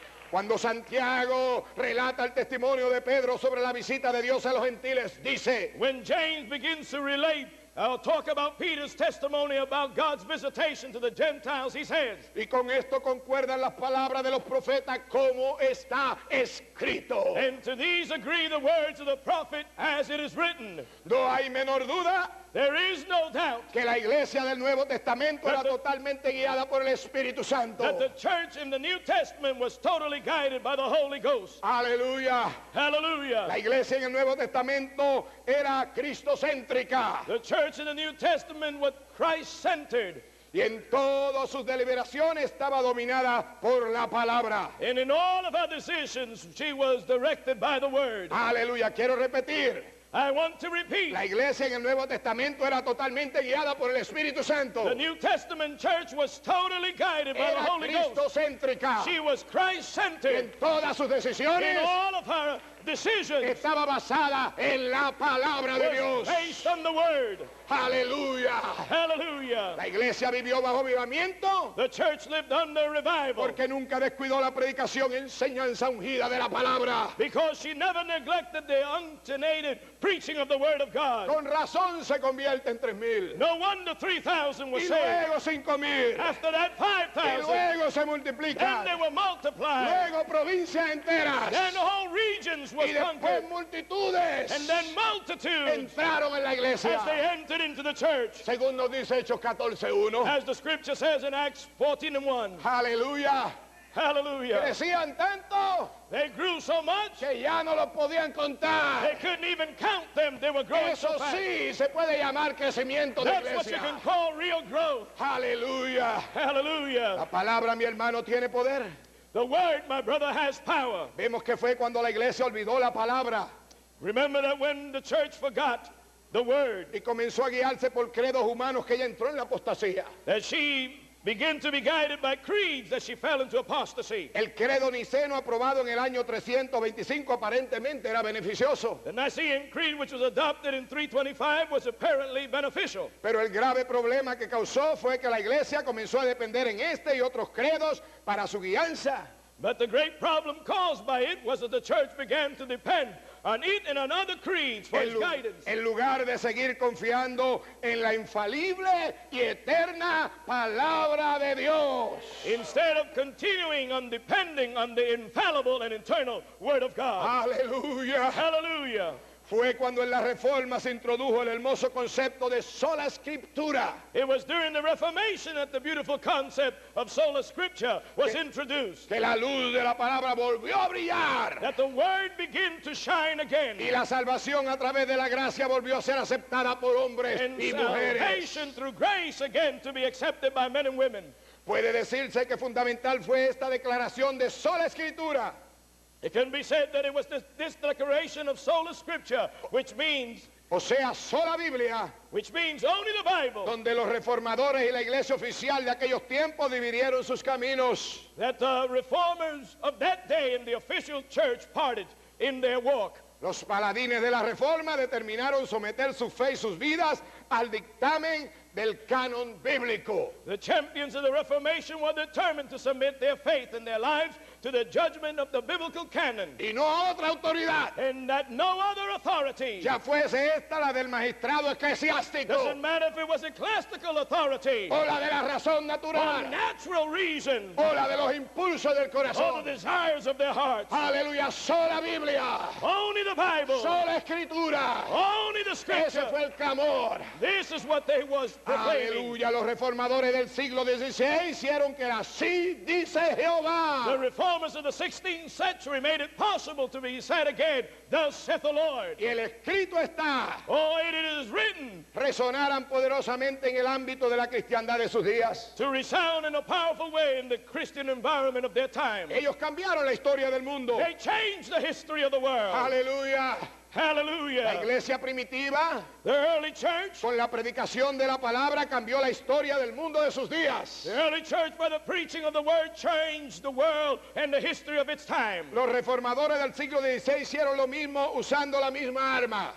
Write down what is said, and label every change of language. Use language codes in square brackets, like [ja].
[es] Cuando Santiago relata el testimonio de Pedro sobre la visita de Dios a los gentiles, dice, [en] When James begins to relate, talk about Peter's testimony about God's visitation to the Gentiles, he says, [es] y con esto concuerdan las palabras de los profetas como está escrito. [en] and to these agree the words of the prophet as it is written. [es] No hay menor duda [en] There is no doubt [es] que la iglesia del Nuevo Testamento era totalmente guiada por el Espíritu Santo. [en] that the church in the New Testament was totally guided by the Holy Ghost. [es] Aleluya. [en] Hallelujah. [es] La iglesia en el Nuevo Testamento era cristocéntrica [en] The church in the New Testament was Christ-centered, [es] y en todas sus deliberaciones estaba dominada por la palabra. [en] and in all of her decisions, she was directed by the Word. [es] Aleluya. Quiero repetir. [en] I want to repeat. [es] La iglesia en el Nuevo Testamento era totalmente guiada por el Espíritu Santo. [en] The New Testament church was totally guided by the [es] Era [en] Holy Ghost. [es] cristocéntrica. [en] She was [es] En [en] Christ-centered. [es] todas sus [en] In [es] decisiones [en] all of her decisions, [es] estaba basada en la palabra de [en] was [es] Dios. [en] based on the Word. [es] Aleluya. [en] Hallelujah. [es] La iglesia vivió bajo avivamiento [en] The church lived under revival [es] porque nunca descuidó la predicación, enseñanza ungida de la palabra. [en] because she never neglected the untenated preaching of the Word of God. [es] Con razón se convierte en 3,000. [en] No wonder 3,000 were [es] Y [en] saved. [es] luego 5,000. [en] After that, [es] Y [en] 5,000. [es] luego se [en] Then [es] multiplican. [en] they were multiplied. [es] Luego provincias enteras. [en] Then whole regions was [es] Y después [en] conquered. [es] multitudes [en] And then multitudes [es] entraron en la iglesia. [en] as they entered into the church. [es] Según nos dice Hechos 14:1. [en] As the scripture says in Acts 14:1. [es] Aleluya. [en] Hallelujah. [es] Crecían tanto [en] They grew so much, [es] que ya no los podían contar. [en] they couldn't even count them. They were growing [es] Eso [en] so fast. [es] sí se puede llamar crecimiento de [en] That's what you [es] iglesia. [en] can call real growth. [es] Aleluya. [en] Hallelujah. [es] La palabra, mi hermano, tiene poder. [en] The word, my brother, has power. [es] Vemos que fue cuando la iglesia olvidó la palabra [en] Remember that when the church forgot the word, [es] y comenzó a guiarse por credos humanos que ella entró en la apostasía. [en] that she began to be guided by creeds, that she fell into apostasy. [es] El credo niceno aprobado en el año 325 aparentemente era beneficioso, [en] The Nicene Creed, which was adopted in 325, was apparently beneficial. [es] pero el grave problema que causó fue que la iglesia comenzó a depender en este y otros credos para su guianza. [en] But the great problem caused by it was that the church began to depend on it and on other creeds for its guidance. [es] En lugar de seguir confiando en la infalible y eterna palabra de Dios. [en] Instead of continuing on depending on the infallible and eternal Word of God. [es] Aleluya. [en] Hallelujah. [es] Fue cuando en la Reforma se introdujo el hermoso concepto de sola escritura. [en] It was during the Reformation that the beautiful concept of sola scriptura was introduced. [es] Que la luz de la palabra volvió a brillar. [en] That the Word began to shine again. [es] Y la salvación a través de la gracia volvió a ser aceptada por hombres [en] And [es] y mujeres. [en] salvation through grace again to be accepted by men and women. [es] Puede decirse que fundamental fue esta declaración de sola escritura. [en] It can be said that it was this declaration of sola scriptura, which means [es] O sea, sola Biblia, [en] only the Bible, [es] donde los reformadores y la iglesia oficial de aquellos tiempos dividieron sus caminos. [en] that the reformers of that day in the official church parted in their walk. [es] Los paladines de la Reforma determinaron someter su fe y sus vidas al dictamen del canon bíblico. [en] The champions of the Reformation were determined to submit their faith and their lives to the judgment of the biblical canon, [es] Y no a otra autoridad, [en] and that no other authority, [es] ya fuese esta la del magistrado eclesiástico [en] doesn't matter if it was ecclesiastical authority [es] o la de la razón [en] or natural natural reason [es] o la de los impulsos del [en] or [es] corazón. [en] the desires of their hearts. [es] Aleluya, sola Biblia, [en] Only the Bible, [es] sola escritura. [en] only the [es] Ese [en] scripture. [es] fue el clamor. [en] This is what they was proclaiming. [es] Aleluya, los reformadores del siglo XVI hicieron que así dice [en] The [es] Jehová. [en] reformers of the 16th century made it possible to be said again, thus saith the Lord. [es] Y el escrito está. [en] Oh, it is written [es] Resonaran poderosamente en el ámbito de la cristiandad de sus días. [en] to resound in a powerful way in the Christian environment of their time. [es] Ellos cambiaron la historia del mundo. [en] They changed the history of the world. [es] Aleluya. La [en] Hallelujah. [es] iglesia primitiva, [en] The early church, [es] con la predicación de la palabra, cambió la historia del mundo de sus días. [en] the early church by the preaching of the word changed the world and the history of its time. [es] Los reformadores del siglo XVI hicieron lo mismo usando la misma arma.